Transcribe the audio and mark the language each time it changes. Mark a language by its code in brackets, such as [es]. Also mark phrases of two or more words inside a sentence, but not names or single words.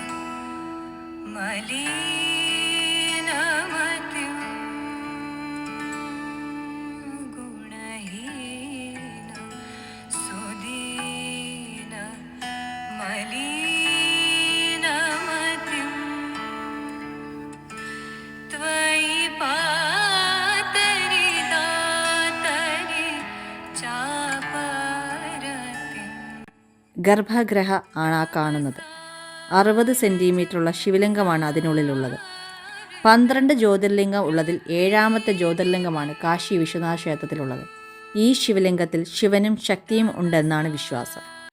[sa] मलिन मतिं गुणहीन सुदीन मलिनमतिं त्वयि पातरि दातरि चापरतिं. [ml] ഗർഭഗ്രഹ ആണ് ആ കാണുന്നത്. 60 സെൻറ്റിമീറ്ററുള്ള ശിവലിംഗമാണ് അതിനുള്ളിലുള്ളത്. 12 ജ്യോതിർലിംഗം ഉള്ളതിൽ 7ാമത്തെ ജ്യോതിർലിംഗമാണ് കാശി വിശ്വനാഥ ക്ഷേത്രത്തിലുള്ളത്. ഈ ശിവലിംഗത്തിൽ ശിവനും ശക്തിയും ഉണ്ടെന്നാണ് വിശ്വാസം.